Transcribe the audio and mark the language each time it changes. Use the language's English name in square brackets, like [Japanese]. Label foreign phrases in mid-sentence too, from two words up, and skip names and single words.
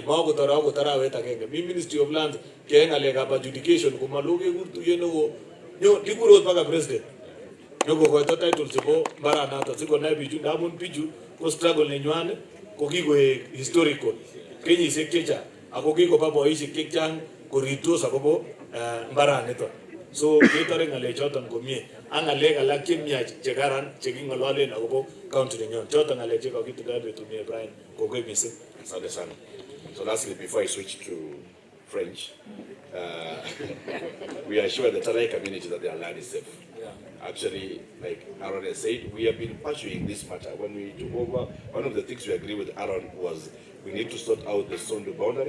[Kalenjin] makotore akot arawet agenge mi [English] Ministry of Lands [Kalenjin] keyai ngalekab adjudication komalo kekur tuyet neo kikurot mpaka president nyokokoito title chebo mbaranato sikonai bichu ndamun bichu ko struggle nenywan ko kikoek historical kenyisiek chechang ako kikoba boisiek chechang koriptos akobo mbaranito so ketore ngalechoton komie ak ngalek alak chemiach chekaran chekingololen akobo county nenyon choton ngalek chekakitindoi betuni Brian kongoi mising. [Swahili] Asante sana. [English] So lastly, before I switch to French, we assure the Tarai community that their land is safe. Actually, like Aaron has said, we have been pursuing this matter. When we took over, one of the things we agreed with Aaron was we need to sort out the Sondu boundary.